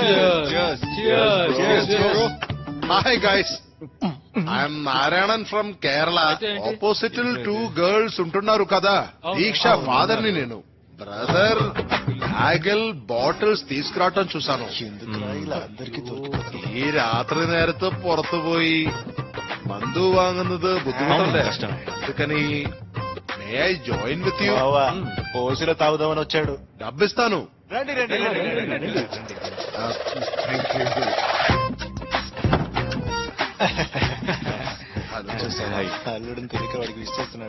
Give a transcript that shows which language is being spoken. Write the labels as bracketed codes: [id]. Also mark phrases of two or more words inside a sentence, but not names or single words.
[en] Hi guys, I'm Narayanan from Kerala. [te] అయితే ఏంటి? [en] opposite 2 girls [te] ఉంటున్నారు కదా, దీక్ష ఫాదర్ ని నేను. బ్రదర్ బ్యాగల్ బాటిల్స్ తీసుకురావటం చూసాను. ఎందుకురా ఇలా అందరికీ దొరుకుతుంది? [ml] ഈ രാത്രി നേരത്ത് പുറത്തുപോയി മന്തു വാങ്ങുന്നത് ബുദ്ധിമുട്ടല്ലേ? കഷ്ടമേ. [en] అందుకని may I join with you? [te] బావా, ఓసిలో తాగుదామని వచ్చాడు. డబ్బిస్తాను. రండి రండి రండి, రండి, రండి. అల్లుడిని తెలియక వాడికి విష్ చేస్తున్నాడు.